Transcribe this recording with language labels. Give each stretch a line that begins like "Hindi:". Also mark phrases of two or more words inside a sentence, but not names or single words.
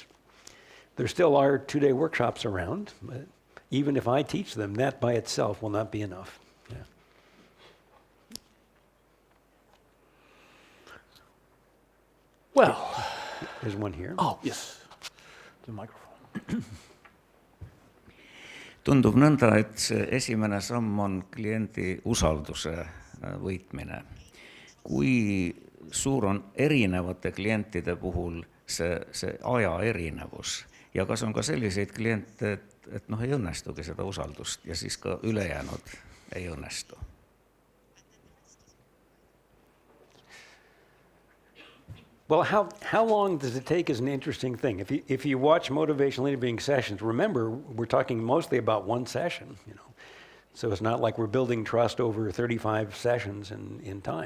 English: There still are 2-day workshops around, but even if I teach them, that by itself will not be enough. Yeah. Well, There's one here. oh yes, the microphone.
Estonian: Tundub nõnda, et see esimene samm on kliendi usalduse võitmine. Kui suur on erinevate klientide puhul see aja erinevus ja kas on ka selliseid kliente, et ei õnnestugi seda usaldust ja siis ka ülejäänud ei õnnestu?
English: Well, how long does it take is an interesting thing. If you watch motivational interviewing sessions, remember we're talking mostly about one session, So it's not like we're building trust over 35 sessions in time.